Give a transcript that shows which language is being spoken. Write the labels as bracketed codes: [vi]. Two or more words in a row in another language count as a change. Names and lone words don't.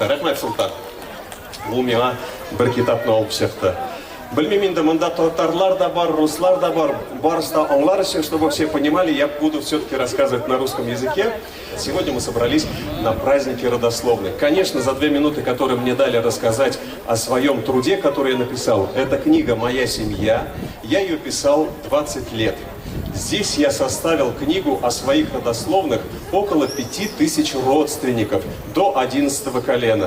[kk] Рахмет, Сұлтан. [tt] Бұл миңа бір китапны алып шықты. Білмеймін, енді мында татарлар да бар, руслар да бар. Барысы да аңлар үшін, [ru] чтобы все понимали, я буду все-таки рассказывать на русском языке. Сегодня мы собрались на празднике родословной. Конечно, за 2 минуты, которые мне дали рассказать о своем труде, который я написал, это книга «Моя семья». Я ее писал 20 лет. Здесь я составил книгу о своих родословных около 5000 родственников до 11-го колена.